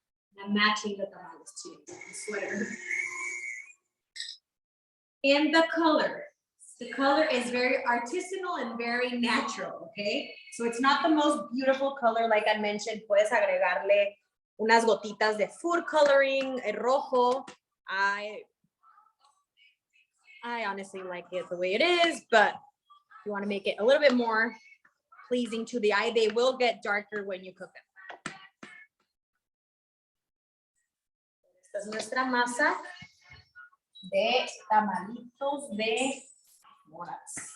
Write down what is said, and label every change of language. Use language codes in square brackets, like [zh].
[en] And I'm matching the tamales too, the sweater. And the color. The color is very artisanal and very natural, okay? So it's not the most beautiful color, like I mentioned. [es] Puedes agregarle unas gotitas de [en] food coloring, [es] el rojo. [en] I honestly like it the way it is, but if you want to make it a little bit more pleasing to the eye, they will get darker when you cook them. [es] Esta es nuestra masa de tamalitos de moras.